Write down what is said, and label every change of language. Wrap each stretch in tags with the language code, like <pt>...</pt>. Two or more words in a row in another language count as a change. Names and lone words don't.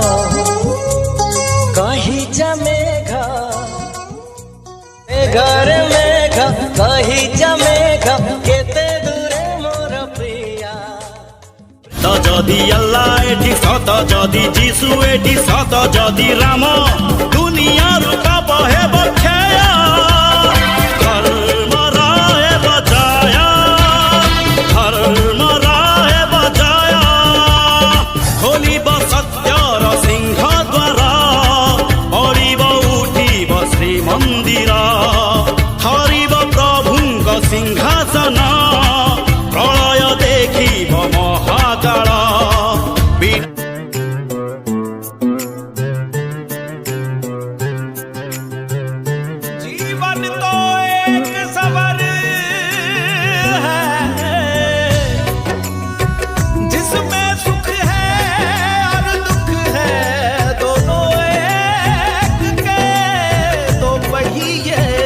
<or>କହି ଯା ମେଘା ମେଘା ରେ ମେଘା କହି ଯା ମେଘା କେତେ ଦୂରେ ମୋର ପ୍ରିୟା ତ ଯଦି ଆଲ୍ଲା ଏଠି ସତ ଯଦି ଯୀଶୁ ଏଠି ସତ ଯଦି ରାମ ଦୁନିଆରୁ ପାପ ହେବ କ୍ଷୟ ଧର୍ମ ରହେବ ଜୟ ଧର୍ମ ରହେବ ଜୟ ଖୋଲିବ ସତ୍ୟର ସିଂହ ଦ୍ୱାର ପଡ଼ିବ ଉଠିବ ଶ୍ରୀମନ୍ଦିର ଥରିବ ପ୍ରଭୁଙ୍କ ସିଂହାସନ ପ୍ରଳୟ ଦେଖିବ ମହାକାଳ</or> <hi>जीवन तो एक सफर है जिसमें सुख है और दुख है दोनों एक के तो वही है</hi>